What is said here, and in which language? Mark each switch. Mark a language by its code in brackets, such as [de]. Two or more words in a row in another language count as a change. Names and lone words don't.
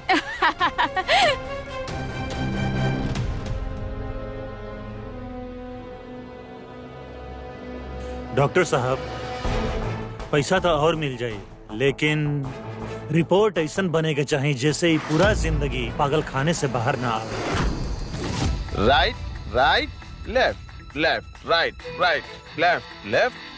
[bho] डॉक्टर साहब, पैसा तो और मिल जाए, लेकिन रिपोर्ट ऐसा बने के चाहिए जैसे ही पूरा जिंदगी पागल खाने से बाहर ना आवे। [en] Right right left left right right left left.